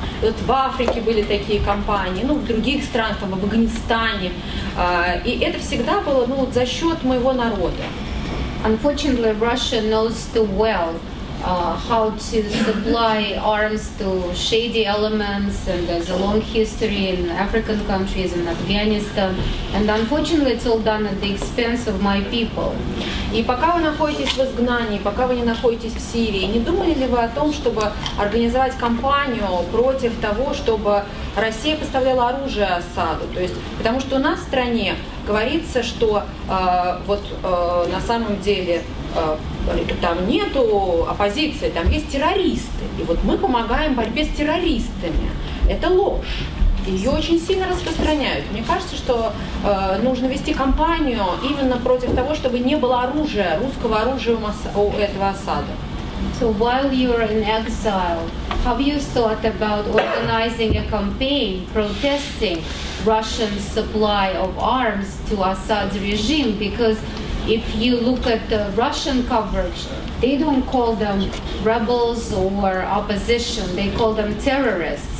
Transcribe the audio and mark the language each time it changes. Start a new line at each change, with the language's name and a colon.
Russian: Вот в Африке были такие кампании, в других странах, в Афганистане, и это всегда было за счет моего народа.
English: Unfortunately, Russia knows too well how to supply arms to shady elements, and there's a long history in African countries, in Afghanistan, and unfortunately it's all done at the expense of my people.
Russian: И пока вы находитесь в изгнании, пока вы не находитесь в Сирии, не думали ли вы о том, чтобы организовать кампанию против того, чтобы Россия поставляла оружие Асаду? То есть, потому что у нас в стране говорится, что на самом деле там нету оппозиции, там есть террористы. И вот мы помогаем в борьбе с террористами. Это ложь. Ее очень сильно распространяют. Мне кажется, что нужно вести кампанию именно против того, чтобы не было оружия, русского оружия у этого Асада.
English: So while you're in exile, have you thought about organizing a campaign protesting Russian supply of arms to Assad's regime? Because if you look at the Russian coverage, they don't call them rebels or opposition, they call them terrorists.